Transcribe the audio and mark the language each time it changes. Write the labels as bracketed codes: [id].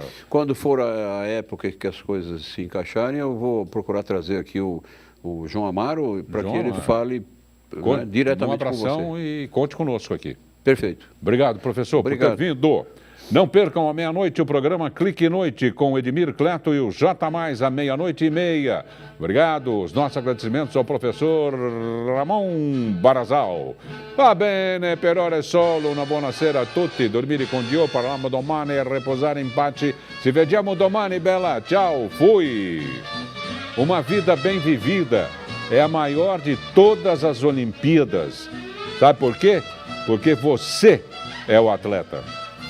[pt] Quando for a época que as coisas se encaixarem, eu vou procurar trazer aqui o João Amaro para que ele fale diretamente com você. Um abração e conte conosco aqui. Perfeito. Obrigado, professor, por ter vindo. Não percam à meia-noite o programa Clique Noite com o Edmir Cleto e o J+, à 00:30. Obrigado. Os nossos agradecimentos ao professor Ramon Barazal. [it] Va bene, per ora è solo una buonasera a tutti. Dormire con Dio, parliamo domani e riposare in pace. Ci vediamo domani, bella. [pt] Tchau, fui. Uma vida bem vivida é a maior de todas as Olimpíadas. Sabe por quê? Porque você é o atleta.